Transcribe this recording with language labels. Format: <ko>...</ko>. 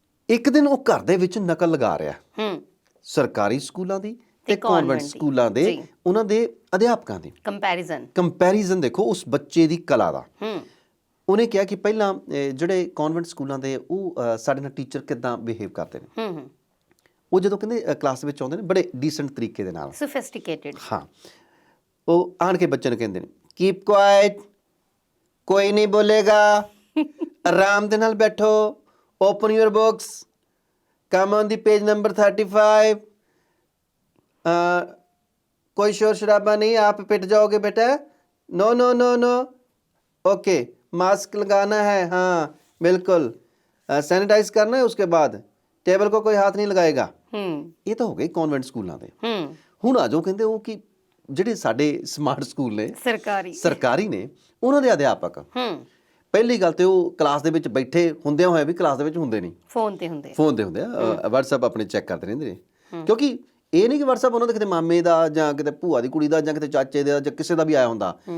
<pa>ਇੱਕ ਦਿਨ ਉਹ ਘਰ ਦੇ ਵਿੱਚ ਨਕਲ ਲਗਾ ਰਿਹਾ ਸਰਕਾਰੀ ਸਕੂਲਾਂ ਦੀ ਤੇ ਕਨਵੈਂਟ ਸਕੂਲਾਂ ਦੇ ਉਹਨਾਂ ਦੇ ਅਧਿਆਪਕਾਂ ਦੀ। ਕੰਪੈਰੀਜ਼ਨ ਦੇਖੋ ਉਸ ਬੱਚੇ ਦੀ ਕਲਾ ਦਾ। ਉਹਨੇ ਕਿਹਾ ਕਿ ਪਹਿਲਾਂ ਜਿਹੜੇ ਕਨਵੈਂਟ ਸਕੂਲਾਂ ਦੇ ਉਹ ਸਾਡੇ ਨਾਲ ਟੀਚਰ ਕਿੱਦਾਂ ਬਿਹੇਵ ਕਰਦੇ ਨੇ, ਉਹ ਜਦੋਂ ਕਹਿੰਦੇ ਕਲਾਸ ਵਿੱਚ ਆਉਂਦੇ ਨੇ ਬੜੇ ਡੀਸੈਂਟ ਤਰੀਕੇ ਦੇ ਨਾਲ, ਸੋਫਿਸਟੀਕੇਟਿਡ, ਹਾਂ, ਉਹ ਆਣ ਕੇ ਬੱਚੇ ਨੂੰ ਕਹਿੰਦੇ ਨੇ</pa> <en>keep quiet,</en> <pa>ਕੋਈ ਨਹੀਂ ਬੋਲੇਗਾ, ਆਰਾਮ ਦੇ ਨਾਲ ਬੈਠੋ,</pa> <en>open your books, come on the page number 35,</en> <hi>कोई शोर शराबा नहीं, आप पिट जाओगे बेटा, no no no no, okay, mask लगाना है, हाँ बिल्कुल, सैनिटाइज करना है, उसके बाद टेबल को कोई हाथ नहीं लगाएगा। ये तो हो गए कॉन्वेंट स्कूलों ਦੇ।</hi> <pa>ਹੁਣ ਆ ਜਾਓ ਕਹਿੰਦੇ ਉਹ ਕਿ ਜਿਹੜੇ ਸਾਡੇ ਸਮਾਰਟ ਸਕੂਲ ਨੇ ਸਰਕਾਰੀ ਨੇ, ਉਹਨਾਂ ਦੇ ਅਧਿਆਪਕ ਪਹਿਲੀ ਗੱਲ ਤੇ ਉਹ ਕਲਾਸ ਦੇ ਵਿੱਚ ਬੈਠੇ ਹੁੰਦਿਆਂ ਹੋਇਆ ਵੀ ਕਲਾਸ ਦੇ ਵਿੱਚ ਹੁੰਦੇ ਨਹੀਂ, ਫੋਨ ਤੇ ਹੁੰਦੇ ਆ, WhatsApp ਆਪਣੇ ਚੈੱਕ ਕਰਦੇ ਰਹਿੰਦੇ ਨੇ। ਕਿਉਂਕਿ ਇਹ ਨਹੀਂ ਕਿ WhatsApp ਉਹਨਾਂ ਦੇ ਕਿਤੇ ਮਾਮੇ ਦਾ ਜਾਂ ਕਿਤੇ ਭੂਆ ਦੀ ਕੁੜੀ ਦਾ ਜਾਂ ਕਿਤੇ ਚਾਚੇ ਦਾ ਜਾਂ ਕਿਸੇ ਦਾ ਵੀ ਆਇਆ ਹੁੰਦਾ।</pa>